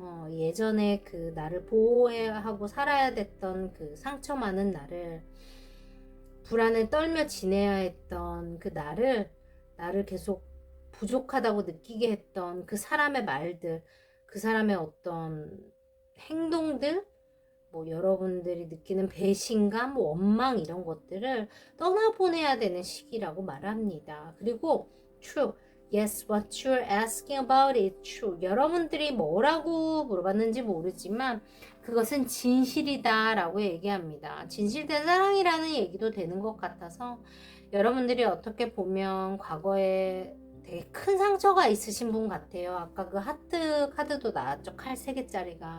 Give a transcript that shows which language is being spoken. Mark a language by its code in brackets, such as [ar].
[ko] 예전에 그 나를 보호하고 살아야 됐던 그 상처 많은 나를, 불안에 떨며 지내야 했던 그 나를 계속 부족하다고 느끼게 했던 그 사람의 말들, 그 사람의 어떤 행동들, 뭐 여러분들이 느끼는 배신감, 원망 이런 것들을 떠나보내야 되는 시기라고 말합니다. 그리고 true. [en] Yes, what you're asking about is true. [ko] 여러분들이 뭐라고 물어봤는지 모르지만 그것은 진실이다 라고 얘기합니다. 진실된 사랑이라는 얘기도 되는 것 같아서 여러분들이 어떻게 보면 과거에 되게 큰 상처가 있으신 분 같아요. 아까 그 하트 카드도 나왔죠. 칼 3개짜리가.